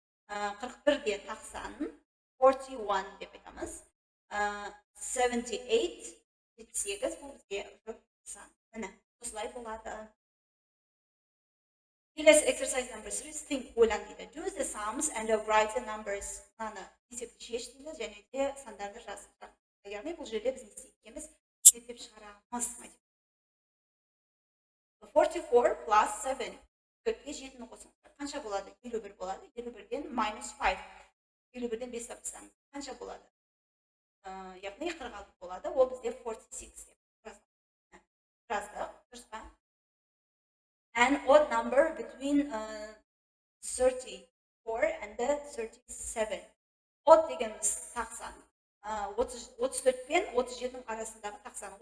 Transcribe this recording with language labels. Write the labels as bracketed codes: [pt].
[kk] 41-де тақ сан. 41 деп айтамыз. 78, 78 бұл бізде жұп сан. Міне, осылай болады. Келесі [en] exercise number 3, think, [kk] ойлан дейді. [en] Do the sums and write the numbers. [kk] Мынаны есепті шеш дейді, және де сандарды жазып. Яғни бұл жерде біз не істейміз? Есептеп шығарамыз. [en] 44 plus 7. [kk] 4-ке 7-ні қосыңыздар. Қанша болады? 51 болады. 51-ден minus 5. 51-ден 5 тапсаңыз қанша болады? Яғни 46 болады. Ол бізде 46 деп жаздық. Дұрыс па? [en] An odd number between 34 and 37. [kk] Odd дегеніміз тақсан. 34 пен 37-ның арасындағы тақсан.